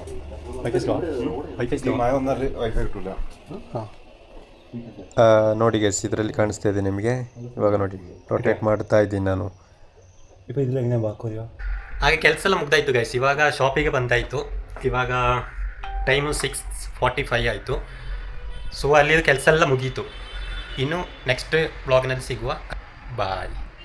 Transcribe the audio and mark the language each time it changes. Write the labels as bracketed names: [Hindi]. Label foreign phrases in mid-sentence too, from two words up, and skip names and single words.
[English] wifi slow wifi slow [Malayalam] മഴ വന്നാൽ വൈഫൈ കിട്ടില്ല. [Kannada] ನೋಡಿ ಗೈಸ್, ಇದರಲ್ಲಿ ಕಾಣಿಸ್ತಾ ಇದೆ ನಿಮಗೆ. ಇವಾಗ ನೋಡಿ, ರೊಟೇಟ್ ಮಾಡ್ತಾ ಇದ್ದೀನಿ ನಾನು. [Malayalam] ഇപ്പോൾ ഇതിലെങ്ങനെ ബാക്കോയോ? [Kannada] ಹಾಗೆ ಕೆಲಸ ಎಲ್ಲ ಮುಗ್ದಾಯಿತು ಗೈಸ್. ಇವಾಗ ಶಾಪಿಗೆ ಬಂದಾಯಿತು. ಇವಾಗ ಟೈಮು 6:45 ಆಯಿತು. ಸೊ ಅಲ್ಲಿ ಕೆಲಸ ಎಲ್ಲ ಮುಗೀತು. ಇನ್ನು ನೆಕ್ಸ್ಟ್ ಬ್ಲಾಗ್ನಲ್ಲಿ ಸಿಗುವ. ಬಾಯ್.